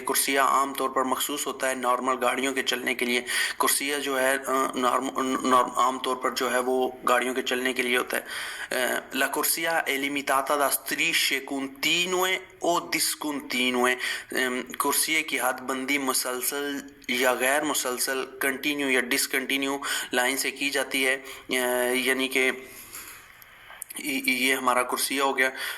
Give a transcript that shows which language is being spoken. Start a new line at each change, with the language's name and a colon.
Hindi: कुर्सिया आमतौर पर मखसूस होता है नॉर्मल गाड़ियों के चलने के लिए। कुर्सिया जो है आमतौर पर जो है वो गाड़ियों के चलने के लिए होता है।
Italian: La corsia è limitata da strisce continue o discontinue।
Hindi: कुर्सिये की हदबंदी मुसलसल या गैर मुसलसल, कंटिन्यू या डिसकंटिन्यू लाइन से की जाती है। यानी कि ये हमारा कुर्सिया हो गया।